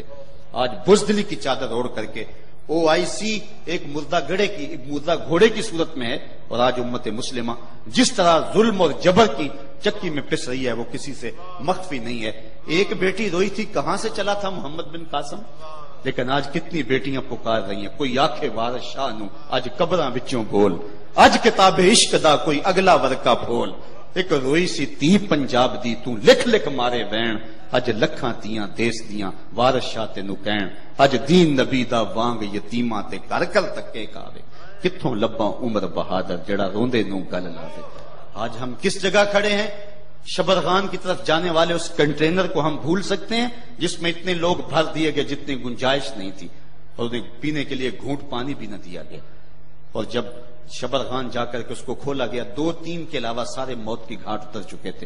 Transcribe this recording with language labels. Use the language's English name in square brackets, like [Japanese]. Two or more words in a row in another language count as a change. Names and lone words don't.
[Urdu] آج بزدلی کی چادر اوڑھ کر کے OIC ایک مردہ گھوڑے کی صورت میں ہے. اور آج امت مسلمہ جس طرح ظلم اور جبر کی چکی میں پس رہی ہے وہ کسی سے مخفی نہیں ہے. ایک بیٹی روئی تھی، کہاں سے چلا تھا محمد بن قاسم، لیکن آج کتنی بیٹیاں پکار رہی ہیں. [Punjabi] کوئی آکھے وارث شاہ نو آج قبراں وچوں بول، اج کتاب عشق دا کوئی اگلا ورقہ بول. ایک روئی سی تی پنجاب دی تو لکھ لکھ مارے وین، اج لکھاں تیاں دیس دیاں وارث شاہ تینو کہن. اج دین نبی دا وانگ یتیماں تے گھر گھر تکے کاوے، کتھوں لباں عمر بہادر جڑا روندے نو گل لاوے. [Urdu] آج ہم کس جگہ کھڑے ہیں؟ شبرغان کی طرف جانے والے اس کنٹینر کو ہم بھول سکتے ہیں جس میں اتنے لوگ بھر دیے گئے جتنی گنجائش نہیں تھی، اور انہیں پینے کے لیے گھونٹ پانی بھی نہ دیا گیا. اور جب شبرغان جا کر کے اس کو کھولا گیا، 2-3 کے علاوہ سارے موت کی گھاٹ اتر چکے تھے.